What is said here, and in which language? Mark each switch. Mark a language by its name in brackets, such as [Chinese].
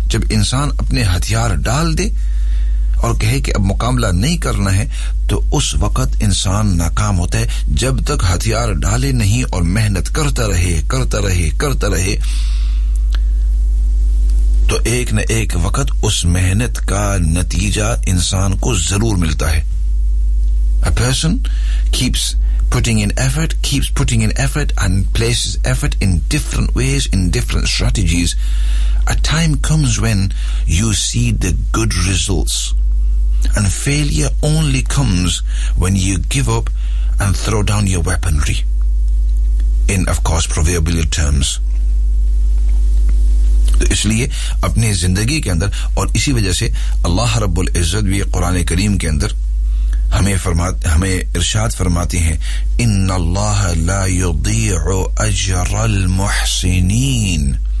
[Hindi] जब इंसान अपने हथियार डाल दे और कहे कि अब मुकाबला नहीं करना है, तो उस वक्त इंसान नाकाम होता है. जब तक हथियार डाले नहीं और मेहनत करता रहे करता रहे करता रहे, तो एक न एक वक्त उस मेहनत का नतीजा इंसान को जरूर मिलता है. [English] A person keeps putting in effort, keeps putting in effort and places effort in different ways, in different strategies. A time comes when you see the good results. And failure only comes when you give up and throw down your weaponry. In, of course, proverbial terms. [Hindi] So, इसलिए अपने जिंदगी के अंदर, और इसी वजह से अल्लाह रब्बुल इज्जत भी कुरान करीम के अंदर हमें इरशाद फरमाते हैं, [Arabic] इन्ना अल्लाह ला युदीउ अजर अल मुहसिनीन.